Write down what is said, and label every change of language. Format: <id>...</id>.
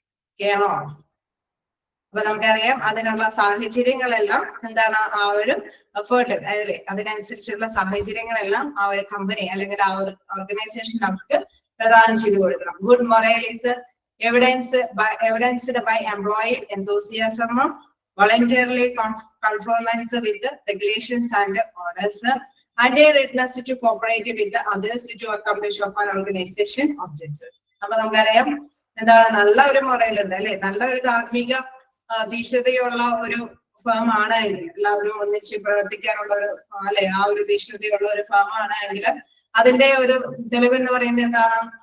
<ml>ഓക്കെയാണോ? അപ്പൊ നമുക്കറിയാം അതിനുള്ള സാഹചര്യങ്ങളെല്ലാം എന്താണ്, ആ ഒരു എഫേർട്ട് അല്ലെ, അതിനനുസരിച്ചുള്ള സാഹചര്യങ്ങളെല്ലാം ആ ഒരു കമ്പനി അല്ലെങ്കിൽ ആ ഒരു ഓർഗനൈസേഷൻ നമുക്ക് പ്രദാനം ചെയ്തു കൊടുക്കണം.</ml> <en>Good morale is evidenced by employee enthusiasm, voluntarily conformance with the regulations and orders, and a readiness to cooperate with the others to accomplish of an organization objectives.</en> <ml>അപ്പൊ നമുക്കറിയാം എന്താണ്, നല്ല ഒരു മൊറൽ ഉണ്ട് അല്ലെ, നല്ല ഒരു ധാർമ്മിക ധീശതയുള്ള ഒരു ഫേം ആണ് എങ്കിൽ, എല്ലാവരും ഒന്നിച്ച് പ്രവർത്തിക്കാനുള്ള ഒരു അല്ലെ, ആ ഒരു ധീശതയുള്ള ഒരു ഫേം ആണ് എങ്കിൽ അതിന്റെ ഒരു തെളിവ് എന്ന് പറയുന്നത് എന്താണ്,</ml>